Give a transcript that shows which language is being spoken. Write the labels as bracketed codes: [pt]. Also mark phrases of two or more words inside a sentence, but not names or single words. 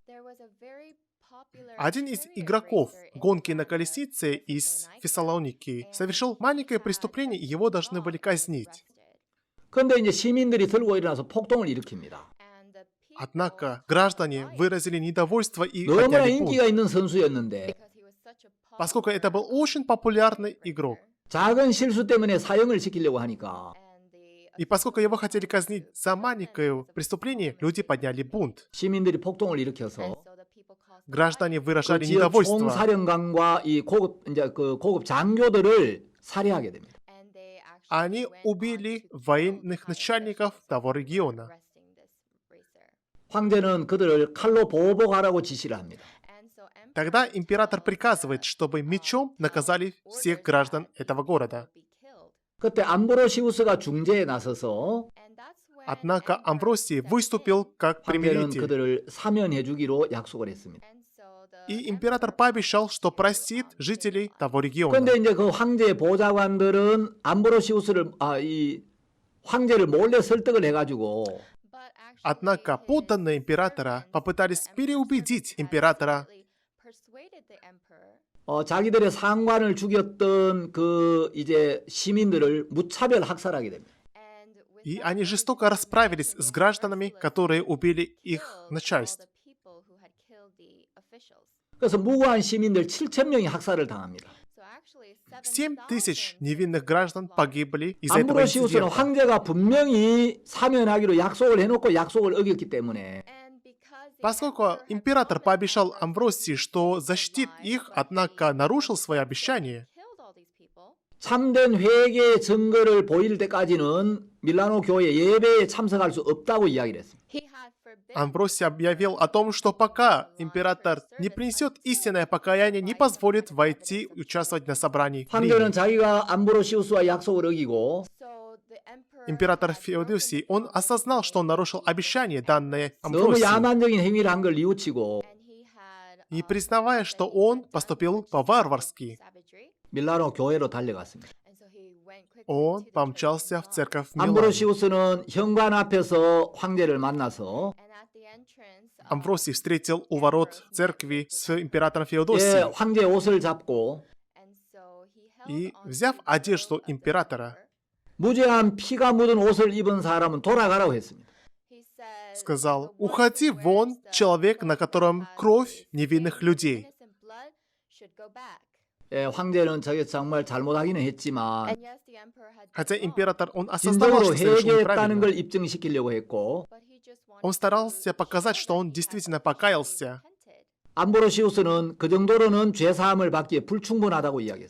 [ru] один из игроков гонки на колесице из Фессалоники совершил маленькое преступление, и его должны были казнить. [ko] 그런데 이제 시민들이 들고 일어나서 폭동을 일으킵니다. [ru] Однако граждане выразили недовольство и [ko] 너무나 [ru] подняли [ko] 인기가 [ru] бунт. [ko] 있는 선수였는데 [ru] Поскольку это был очень популярный игрок, [ko] 작은 실수 때문에 사형을 시키려고 하니까 [ru] и поскольку его хотели казнить за маленькое преступление, люди подняли бунт. [ko] 시민들이 폭동을 일으켜서 [ru] Граждане [ko] 그 [ru] выражали [ko] 지역 [ru] недовольство. [ko] 총사령관과 이 고급 장교들을 살해하게 됩니다. [ru] Они убили военных начальников того региона. [ko] 황제는 그들을 칼로 보복하라고 지시를 합니다. [ru] Тогда император приказывает, чтобы мечом наказали всех граждан этого города. [ko] 그때 암브로시우스가 중재에 나서서 [ru] Однако Амвросий выступил как [ko] 황제는 [ru] примиритель. [ko] 그들을 사면해주기로 약속을 했습니다. [ru] И император пообещал, что простит жителей того региона. [ko] 그런데 이제 그 황제의 보좌관들은 이 황제를 몰래 설득을 해가지고 [ru] Однако подданные императора попытались переубедить императора, [ko] 자기들의 상관을 죽였던 그 이제 시민들을 무차별 학살하게 됩니다. [ru] и они жестоко расправились с гражданами, которые убили их начальство. [ko] 그래서 무고한 시민들 7,000명이 학살을 당합니다. [ru] 7000 невинных граждан погибли из этого [ko] 암브로시우스는 [ru] инцидента. [ko] 황제가 분명히 사면하기로 약속을 해놓고 약속을 어겼기 때문에 [ru] Поскольку император пообещал Амвросии, что защитит их, однако нарушил свои обещания, [ko] 참된 회개의 증거를 보일 때까지는 밀라노 교회 예배에 참석할 수 없다고 이야기를 했습니다. [ru] Амвросий объявил о том, что пока император не принесет истинное покаяние, не позволит войти и участвовать на собрании. в Риме. [ko] 황제는 자기가 암브로시우스와 약속을 어기고 [ru] Император Феодосий, он осознал, что он нарушил обещание, данное [ko] 너무 [ru] Амвросии, [ko] 야만적인 행위를 한 걸 뉘우치고 [ru] и признавая, что он поступил по-варварски, [ko] 밀라노 교회로 달려갔습니다. [ru] он помчался в церковь в Милане. [ko] 암브로시우스는 현관 앞에서 황제를 만나서 [ru] Амвросий встретил у ворот церкви с императором [ko] 예, [ru] Феодосием, [ko] 황제의 옷을 잡고 [ru] и, взяв одежду императора, [ko] 무죄한 피가 묻은 옷을 입은 사람은 돌아가라고 했습니다. [ru] сказал: «Уходи вон, человек, на котором кровь невинных людей». [ko] 예, 황제는 저게 정말 잘못하기는 했지만 [ru] Хотя император, он осознавал, [ko] 진정으로 [ru] что совершил [ko] 회개했다는 걸 [ru] неправильно. [ko] 입증시키려고 했고 [ru] Он старался показать, что он действительно покаялся. [ko] 암브로시우스는 그 정도로는 죄사함을 받기에 불충분하다고 이야기했습니다.